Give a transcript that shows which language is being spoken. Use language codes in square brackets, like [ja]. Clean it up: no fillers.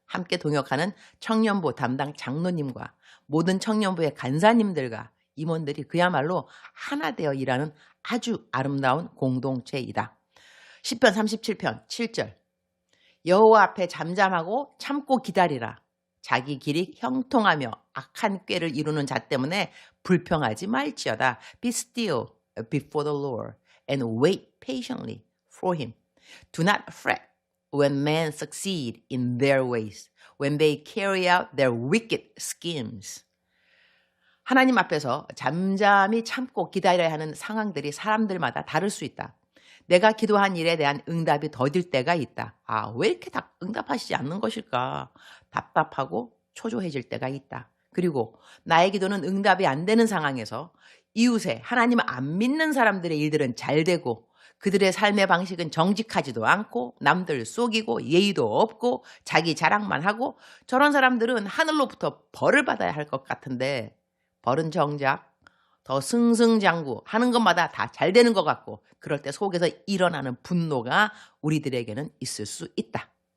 [ko] 함께 동역하는 청년부 담당 장로님과 모든 청년부의 간사님들과 임원들이 그야말로 하나 되어 일하는 아주 아름다운 공동체이다. 시편 37편 7절. 여호와 앞에 잠잠하고 참고 기다리라. 자기 길이 형통하며 악한 꾀를 이루는 자 때문에 불평하지 말지어다. [en] Be still before the Lord and wait patiently for him. Do not fret when men succeed in their ways, when they carry out their wicked schemes. [ko] 하나님 앞에서 잠잠히 참고 기다려야 하는 상황들이 사람들마다 다를 수 있다. 내가 기도한 일에 대한 응답이 더딜 때가 있다. 왜 이렇게 응답하시지 않는 것일까? 답답하고 초조해질 때가 있다. 그리고 나의 기도는 응답이 안 되는 상황에서 이웃에 하나님을 안 믿는 사람들의 일들은 잘 되고 그들의 삶의 방식은 정직하지도 않고 남들 속이고 예의도 없고 자기 자랑만 하고 저런 사람들은 하늘로부터 벌을 받아야 할 것 같은데 벌은 정작 더 승승장구 하는 것마다 다 잘 되는 것 같고 그럴 때 속에서 일어나는 분노가 우리들에게는 있을 수 있다.